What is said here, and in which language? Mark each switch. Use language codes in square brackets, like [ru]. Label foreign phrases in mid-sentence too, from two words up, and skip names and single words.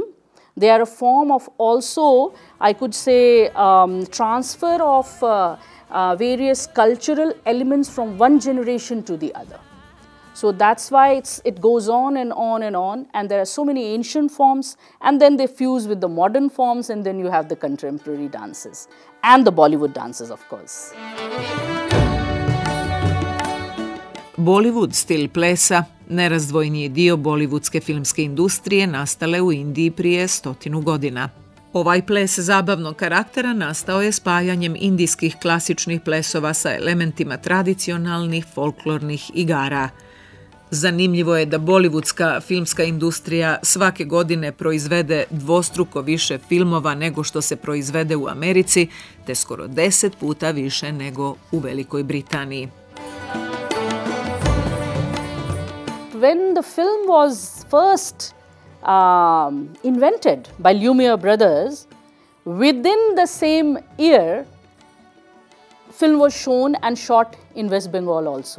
[en] They are a form of also, I could say, transfer of various cultural elements from one generation to the other. So that's why it goes on and on and on, and there are so many ancient forms, and then they fuse with the modern forms, and then you have the contemporary dances and the Bollywood dances, of course. [hr] Bollywood stil plesa nerazdvojni je dio bollywoodske filmske industrije nastale u Indiji prije 100 godina. Ovaj ples zabavnog karaktera nastao je spajanjem indijskih klasičnih plesova sa elementima tradicionalnih folklornih igara. Zanimljivo je da bollywoodska filmska industrija svake godine proizvede dvostruko više filmova nego što se proizvede u Americi, te skoro 10 puta više nego u Velikoj Britaniji. [en] When the film was first invented by Lumiere brothers, within the same year, film was shown and shot in West Bengal also.